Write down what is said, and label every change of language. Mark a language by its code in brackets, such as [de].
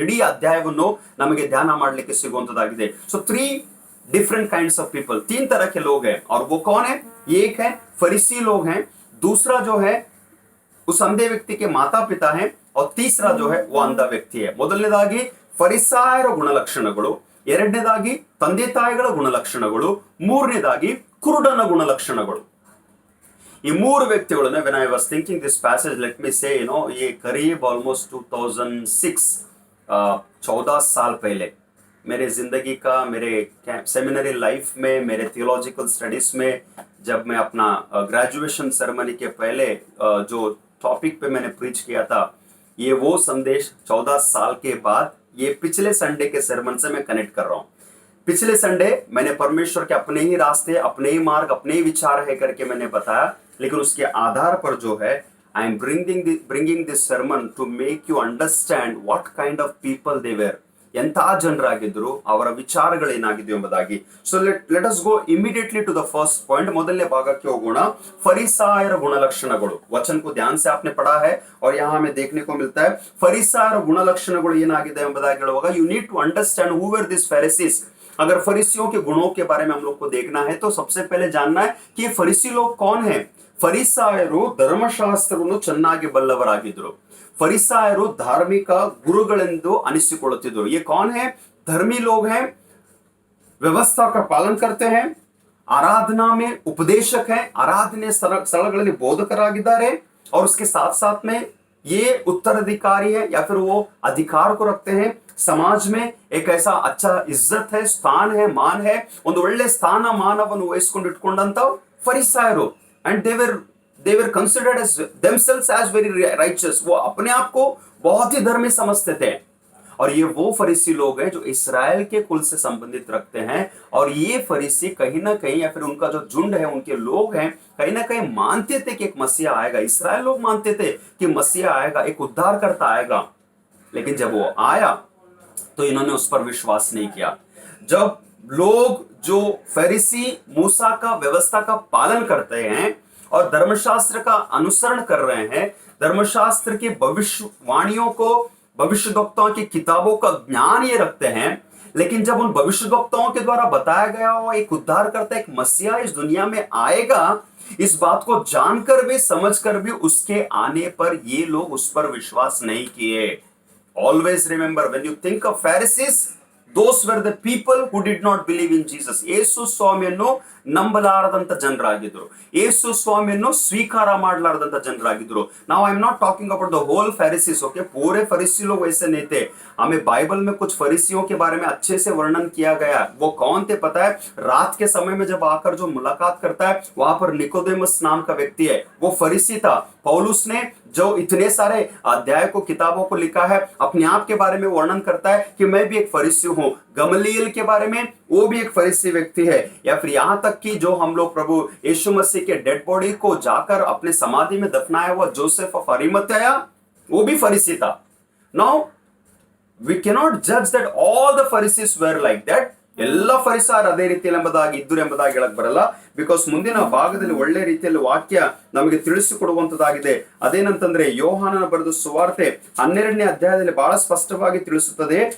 [kn] ಇಡೀ ಅಧ್ಯಾಯವನ್ನು ನಮಗೆ ಧ್ಯಾನ ಮಾಡಲಿಕ್ಕೆ ಸಿಗುವಂತದಾಗಿದೆ. [en] so 3 different kinds of people, [hi] 3 तरह के लोग हैं. और वो कौन है? एक है फरीसी लोग हैं, दूसरा जो है उस अंधे व्यक्ति के माता पिता हैं, और तीसरा जो है वो अंधा व्यक्ति है. [kn] ಮೊದಲನೇದಾಗಿ ಫರಿಸಾಯರ ಗುಣಲಕ್ಷಣಗಳು, ಎರಡನೇದಾಗಿ ತಂದೆ ತಾಯಿಗಳ ಗುಣಲಕ್ಷಣಗಳು, ಮೂರನೇದಾಗಿ ಕುರುಡನ ಗುಣಲಕ್ಷಣಗಳು. ಈ 3 ವ್ಯಕ್ತಿಗಳನ್ನು [en] when I was thinking this passage, let me say [hi] ये करीब almost 2006 14 साल पहले मेरे जिंदगी का, मेरे सेमिनरी लाइफ में, मेरे थियोलॉजिकल स्टडीज में, जब मैं अपना ग्रेजुएशन सेरेमनी के पहले जो टॉपिक पे मैंने प्रीच किया था ये वो संदेश 14 साल के बाद ये पिछले संडे के sermon से मैं कनेक्ट कर रहा हूं। पिछले संडे मैंने परमेश्वर के अपने ही रास्ते, अपने ही मार्ग, अपने ही विचार है करके मैंने बताया, लेकिन उसके आधार पर जो है [en] I am bringing this sermon to make you understand what kind of people they were. [kn] ಎಂಥ ಜನರಾಗಿದ್ರು, ಅವರ ವಿಚಾರಗಳೇನಾಗಿದ್ವು ಎಂಬುದಾಗಿ. [en] So let us go immediately to the first point. [kn] ಮೊದಲನೇ ಭಾಗಕ್ಕೆ ಹೋಗೋಣ. ಫರಿಸಾಯರ ಗುಣಲಕ್ಷಣಗಳು. [hi] ವಚನ को ध्यान से आपने पढ़ा है और यहाँ हमें देखने को मिलता है [kn] ಫರಿಸಾಯರ ಗುಣಲಕ್ಷಣಗಳು ಏನಾಗಿದೆ ಎಂಬುದಾಗಿ ಹೇಳುವಾಗ [en] You need to understand who were this Pharisees. [hi] अगर फरीसियों के गुणों के बारे में हम लोग को देखना है तो सबसे पहले जानना है कि ये फरीसी लोग कौन है. [kn] ಫರಿಸಾಯರು ಧರ್ಮಶಾಸ್ತ್ರವನ್ನು ಚೆನ್ನಾಗಿ ಬಲ್ಲವರಾಗಿದ್ರು. फरिसायರು धार्मिक गुरुगಳೆಂದು ಅನಿಸಿಕೊಳ್ಳುತ್ತಿದ್ದರು. [hi] ये कौन है? धर्मी लोग हैं, व्यवस्था का पालन करते हैं, आराधना में उपदेशक हैं, [kn] आराधने ಸ್ಥಳಗಳಲ್ಲಿ ಬೋಧಕರಾಗಿದ್ದಾರೆ, [hi] और उसके साथ साथ में ये उत्तराधिकारी है या फिर वो अधिकार को रखते हैं. समाज में एक ऐसा अच्छा इज्जत है, स्थान है, मान है, [kn] ಒಂದು ಒಳ್ಳೆ ಸ್ಥಾನ ಮಾನವನ್ನು ವಹಿಸಿಕೊಂಡು ಇಟ್ಕೊಂಡಂತ ಫರಿಸಾಯರು. [en] and they were considered as themselves as very righteous. [hi] वो अपने आप को बहुत ही धर्मी समझते थे. और ये वो फरीसी लोग हैं जो इस्राएल के कुल से संबंधित रखते हैं. और ये फरीसी कहीं ना कहीं या फिर उनका जो झुंड है, उनके लोग हैं, कहीं ना कहीं मानते थे कि एक मसीहा आएगा. इस्राएल लोग मानते थे कि मसीहा आएगा, एक उद्धारकर्ता आएगा. लेकिन जब वो आया तो इन्होंने उस पर विश्वास नहीं किया. जब लोग जो फरीसी मूसा का व्यवस्था का पालन करते हैं और धर्मशास्त्र का अनुसरण कर रहे हैं, धर्मशास्त्र की भविष्यवाणियों को, भविष्यवक्ताओं की किताबों का ज्ञान ये रखते हैं, लेकिन जब उन भविष्यवक्ताओं के द्वारा बताया गया हो एक उद्धारकर्ता, एक मसीहा इस दुनिया में आएगा, इस बात को जानकर भी, समझकर भी उसके आने पर ये लोग उस पर विश्वास नहीं किए. [en] Always remember when you think of Pharisees, those were the people who did not believe in Jesus. [kn] ಯೇಸು ಸ್ವಾಮಿಯನ್ನು ನಂಬಲಾರದಂತ ಜನರಾಗಿದ್ರು, ಯೇಸು ಸ್ವಾಮಿಯನ್ನು ಸ್ವೀಕಾರ ಮಾಡಲಾರದಂತ ಜನರಾಗಿದ್ರು. [en] Now I am not talking about the whole Pharisees, okay? [hi] पूरे फरीसी लोग वैसे नहीं थे. हमें बाइबल में कुछ फरीसियों के बारे में अच्छे से वर्णन किया गया. वो कौन थे पता है? रात के समय में जब आकर जो मुलाकात करता है, वहां पर निकोदेमस नाम का व्यक्ति है, वो फरीसी था. पौलुस ने जो इतने सारे अध्याय को, किताबों को लिखा है, अपने आप के बारे में वर्णन करता है कि मैं भी एक फरीसी हूं. गमलीएल के बारे में, वो भी एक फरीसी व्यक्ति है. या फिर यहां तक कि जो हम लोग प्रभु यीशु मसीह के डेड बॉडी को जाकर अपने समाधि में दफनाया हुआ जोसेफ ऑफ अरिमथाया, वो भी फरीसी था. [en] Now we cannot judge that all the Pharisees were like that. [kn] ಎಲ್ಲ ಫರಿಸಾಯರು ಅದೇ ರೀತಿಯಲ್ಲಿ ಇದ್ದರು ಎಂಬುದಾಗಿ ಹೇಳಕ್ ಬರಲ್ಲ. ಬಿಕಾಸ್ ಮುಂದಿನ ಭಾಗದಲ್ಲಿ ಒಳ್ಳೆ ರೀತಿಯಲ್ಲಿ ವಾಕ್ಯ ನಮಗೆ ತಿಳಿಸಿಕೊಡುವಂತದ್ದಾಗಿದೆ. ಅದೇನಂತಂದ್ರೆ ಯೋಹಾನನ ಬರೆದ ಸುವಾರ್ತೆ 12ನೇ ಅಧ್ಯಾಯದಲ್ಲಿ ಬಹಳ ಸ್ಪಷ್ಟವಾಗಿ ತಿಳಿಸುತ್ತದೆ.